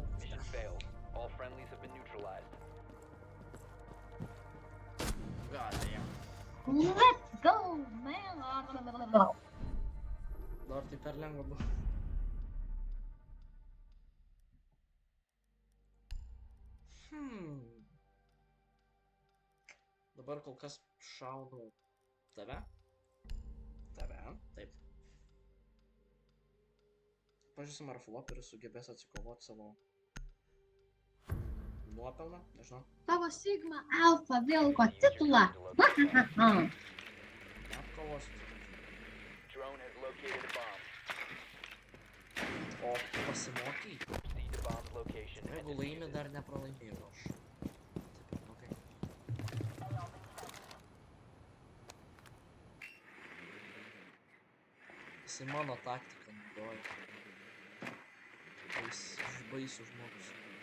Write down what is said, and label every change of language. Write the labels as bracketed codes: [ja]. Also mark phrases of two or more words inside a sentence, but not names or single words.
[en] Mission failed. All friendlies have been neutralized. God damn. Let's go, man. [lt] Dar tai per lengva buvo. Dabar kol kas šaunu tave. Taip. Pažiūrėsim, ar floperis sugebės atsikovoti savo nuopelną, nežinau. Tavo Sigma Alpha vilko titulą. Neapkovos. [en] Drone has located a bomb. [lt] O pasimokai? [en] Proceed to bomb's location and [lt] Jeigu [en] defuse [lt] laimi, [en] it. [lt] dar nepralaimėjau aš. Okay. Jisai mano taktiką naudoja. Baisų žmogus.